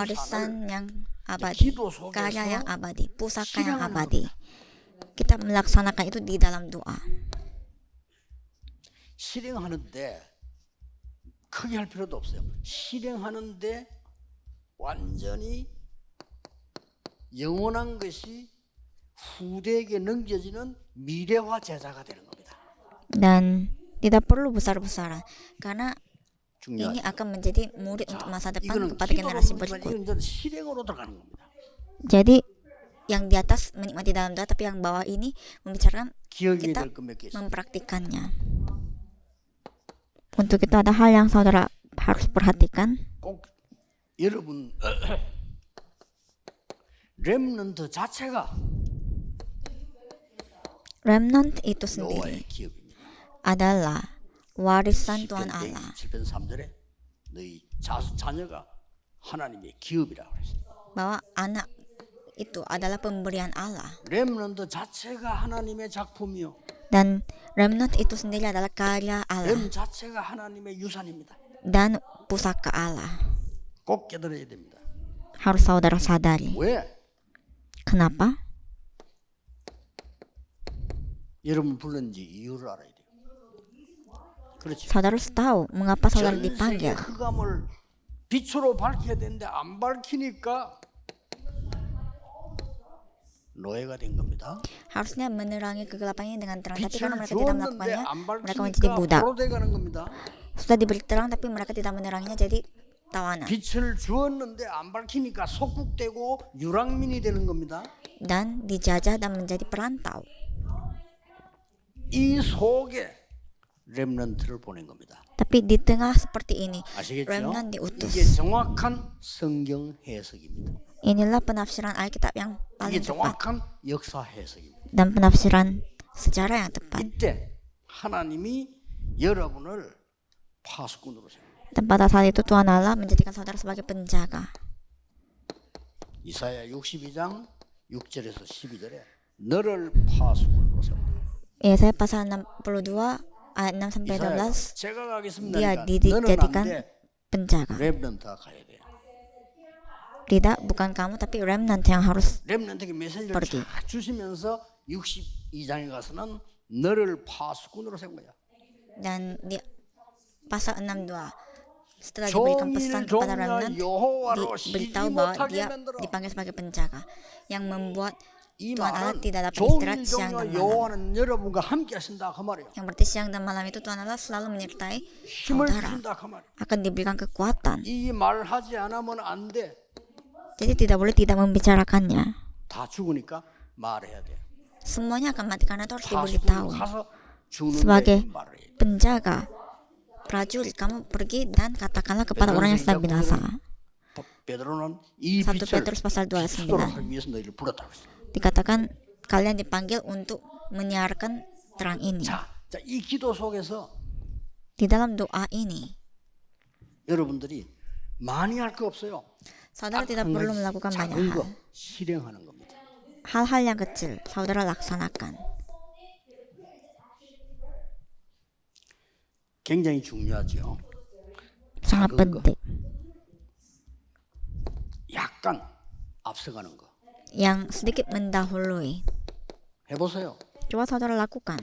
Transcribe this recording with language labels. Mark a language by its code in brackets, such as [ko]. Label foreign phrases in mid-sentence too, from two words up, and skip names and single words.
[id] warisan yang abadi, [ko] 기도 속에서 [id] karya yang abadi, pusaka yang [ko] 실행하는 [id] abadi. Kita melaksanakan itu di dalam doa. [ko] 실행하는데 크게 할 필요도 없어요. 실행하는데 완전히 영원한 것이 후대에게 넘겨지는 미래화 제자가 되는 겁니다. [id] Dan tidak perlu besar-besaran karena ini [ko] 중요하죠. [id] akan menjadi murid untuk masa depan [ko] 이거는 [id] kepada [ko] 기도로 [id] generasi [ko] 보지만 [id] berikut. [ko] 이건 이제 실행으로 들어가는 겁니다. [id] Jadi yang di atas menikmati dalam doa, tapi yang bawah ini membicarakan [ko] 기억해야 [id] kita [ko] 될 것 몇 개 있어요. [id] mempraktikannya. Untuk itu ada hal yang saudara harus perhatikan. [ko] 꼭 여러분 렘넌트 자체가 [id] Remnant itu [ko] 노아의 [id] sendiri [ko] 기업입니다. [id] adalah warisan Tuhan [ko] 10편 [id] Allah. [ko] 7편 3절에 너희 자녀가 하나님의 기업이라고 했습니다. [id] Bahwa anak itu adalah pemberian Allah. [ko] 렘넌트 자체가 하나님의 작품이요. [id] Dan remnant itu sendiri adalah karya Allah [ko] 렘 자체가 하나님의 유산입니다. [id] dan pusaka Allah. [ko] 꼭 깨달아야 됩니다. [id] Harus saudara sadari. [ko] 왜? [id] Kenapa? [ko] 여러분 불렀는지 이유를 알아야 돼요. 그렇죠. [id] Saudara harus tahu mengapa saudara [ko] 전 세계 [id] dipanggil. [ko] 흑암을 빛으로 밝혀야 되는데 안 밝히니까 노예가 된 겁니다. [id] Harusnya menerangi kegelapan ini dengan terang, tapi [ko] 빛을 [id] karena mereka tidak [ko] 주었는데 [id] melakukannya, [ko] 안 [id] mereka menjadi [ko] 밝히니까 [id] budak. [ko] 포로돼 가는 겁니다. [id] Sudah diberi terang, tapi mereka tidak meneranginya, jadi tawanan. [ko] 빛을 주었는데 안 밝히니까 속국되고 유랑민이 되는 겁니다. [id] Dan dijajah dan menjadi perantau. [ko] 이 속에 렘넌트를 보낸 겁니다. [id] Tapi di tengah seperti ini, [ko] 아시겠죠? [id] remnant diutus. [ko] 이게 정확한 성경 해석입니다. [id] Inilah penafsiran Alkitab yang [ko] 이게 [id] paling tepat [ko] 정확한 역사 해석입니다. [id] dan penafsiran sejarah yang tepat. [ko] 이때 하나님이 여러분을 파수꾼으로 세웁니다. [id] Dan pada saat itu Tuhan Allah menjadikan saudara sebagai penjaga. [ko] 이사야 62장 6절에서 12절에 너를 파수꾼으로 세웁니다. [id] Yesaya pasal 62 ayat 6 sampai [ko] 이사야가 [id] 12 [ko] 제가 가겠습니다. [id] dia [ko] 그러니까 너는 안 [id] dijadikan [ko] 돼. [id] penjaga. [ko] 렘넌트가 가야 돼. [id] Tidak, bukan kamu tapi remnant yang harus [ko] 렘넌트에게 메시지를 [id] pergi. [ko] 쫙 주시면서 62장에 가서는 너를 파수꾼으로 세운 거야. [id] Dan di pasal 62 setelah diberikan pesan kepada remnant diberitahu bahwa dia dipanggil sebagai penjaga yang membuat [ko] 이 [id] Tuhan Allah [ko] 말은 [id] tidak dapat istirahat [ko] 종일 [id] siang dan [ko] 종일 [id] malam. [ko] 여호와는 여러분과 함께 하신다 그 말이에요. [id] Yang berarti siang dan malam itu Tuhan Allah selalu menyertai [ko] 힘을 [id] saudara, [ko] 주신다 그 말이에요. [id] akan diberikan kekuatan. [ko] 이 말을 하지 않으면 안 돼. [id] Jadi tidak boleh tidak membicarakannya. [ko] 다 죽으니까 말해야 돼. [id] Semuanya akan mati karena itu harus [ko] 파수꾼 [id] diberitahu. [ko] 가서 죽는데 [id] Sebagai [ko] 말을 해야 돼. [id] penjaga, prajurit, kamu pergi dan katakanlah kepada orang yang sedang binasa. [ko] 베드로는 이 [id] 1 [ko] 빛을 [id] Petrus pasal 2 ayat 9 [ko] 수도하기 위해서 너희를 불렀다고 했어. [id] dikatakan kalian dipanggil untuk menyiarkan terang ini. [ko] 자, 이 기도 속에서 [id] Di dalam doa ini, [ko] 여러분들이 많이 할 거 없어요. [id] saudara [ko] 딱 [id] tidak [ko] 한 [id] perlu [ko] 가지 [id] melakukan banyak [ko] 작은 거 [id] hal. [ko] 실행하는 겁니다. [id] Hal-hal yang kecil, saudara laksanakan. [ko] 굉장히 중요하죠. [id] Sangat [ko] 작은 거. [id] penting. [ko] 약간 앞서가는 거. [id] Yang sedikit mendahului. [ko] 해보세요. [id] Coba saudara lakukan.